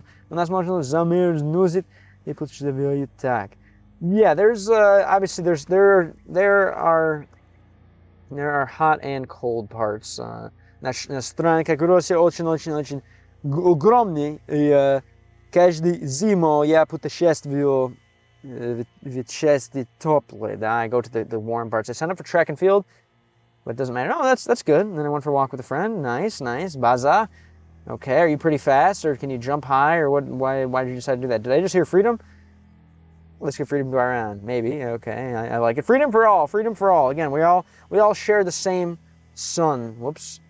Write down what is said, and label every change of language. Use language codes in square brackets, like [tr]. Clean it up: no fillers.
[ru] У нас можно замерзнуть и почувствовать так. [en] Yeah, there's obviously there are hot and cold parts. [ru] Наша страна, как Россия, очень огромный. И каждый зиму я путешествую в части теплые. [en] Да, I go to the warm parts. I signed up for track and field, but it doesn't matter. Oh, that's good. And then I went for a walk with a friend. Nice. Baza. Okay, are you pretty fast, or can you jump high, or what? Why did you decide to do that? Did I just hear freedom? Let's get freedom to go around. Maybe. Okay, I like it. Freedom for all. Again, we all share the same sun. Whoops.